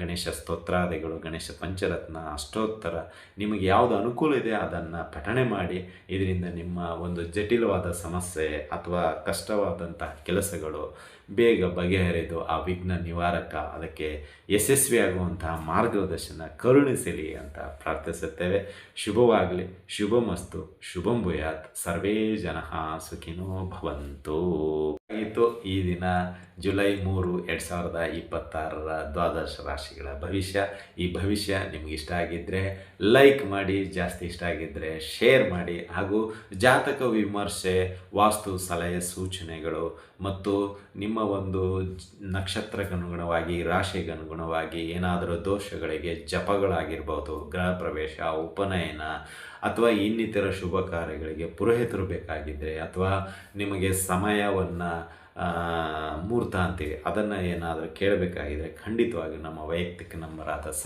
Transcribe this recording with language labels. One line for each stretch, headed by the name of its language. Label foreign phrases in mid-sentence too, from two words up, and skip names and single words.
Kannada: ಗಣೇಶ ಸ್ತೋತ್ರಾದಿಗಳು, ಗಣೇಶ ಪಂಚರತ್ನ ಅಷ್ಟೋತ್ತರ ನಿಮಗೆ ಯಾವುದು ಅನುಕೂಲ ಇದೆ ಅದನ್ನು ಪಠಣೆ ಮಾಡಿ. ಇದರಿಂದ ನಿಮ್ಮ ಒಂದು ಜಟಿಲವಾದ ಸಮಸ್ಯೆ ಅಥವಾ ಕಷ್ಟವಾದಂಥ ಕೆಲಸಗಳು ಬೇಗ ಬಗೆಹರಿದು ಆ ವಿಘ್ನ ನಿವಾರಕ ಅದಕ್ಕೆ ಯಶಸ್ವಿಯಾಗುವಂತಹ ಮಾರ್ಗದರ್ಶನ ಕರುಣಿಸಲಿ ಅಂತ ಪ್ರಾರ್ಥಿಸುತ್ತೇವೆ. ಶುಭವಾಗಲಿ, ಶುಭಮಸ್ತು,
Sanskrit: ಶುಭಂ ಭೂಯಾತ್, ಸರ್ವೇ ಜನಃ ಸುಖಿನೋ ಭವಂತು.
Kannada: ಆಗಿತ್ತು ಈ ದಿನ ಜುಲೈ 3, 2026 ದ್ವಾದಶ ರಾಶಿಗಳ ಭವಿಷ್ಯ. ಈ ಭವಿಷ್ಯ ನಿಮ್ಗೆ ಇಷ್ಟ ಆಗಿದ್ದರೆ ಲೈಕ್ ಮಾಡಿ, ಜಾಸ್ತಿ ಇಷ್ಟ ಆಗಿದ್ದರೆ ಶೇರ್ ಮಾಡಿ. ಹಾಗೂ ಜಾತಕ ವಿಮರ್ಶೆ, ವಾಸ್ತು ಸಲಹೆ ಸೂಚನೆಗಳು ಮತ್ತು ನಿಮ್ಮ ಒಂದು ನಕ್ಷತ್ರಕ್ಕನುಗುಣವಾಗಿ, ರಾಶಿಗನುಗುಣವಾಗಿ ಏನಾದರೂ ದೋಷಗಳಿಗೆ ಜಪಗಳಾಗಿರ್ಬೋದು, ಗೃಹ ಪ್ರವೇಶ, ಉಪನಯನ ಅಥವಾ ಇನ್ನಿತರ ಶುಭ ಕಾರ್ಯಗಳಿಗೆ ಪುರೋಹಿತರು ಬೇಕಾಗಿದ್ದರೆ, ಅಥವಾ ನಿಮಗೆ ಸಮಯವನ್ನು ಮುಹೂರ್ತ ಅಂತೀವಿ ಅದನ್ನು ಏನಾದರೂ ಕೇಳಬೇಕಾಗಿದ್ದರೆ ಖಂಡಿತವಾಗಿ ನಮ್ಮ ವೈಯಕ್ತಿಕ ನಂಬರಾದ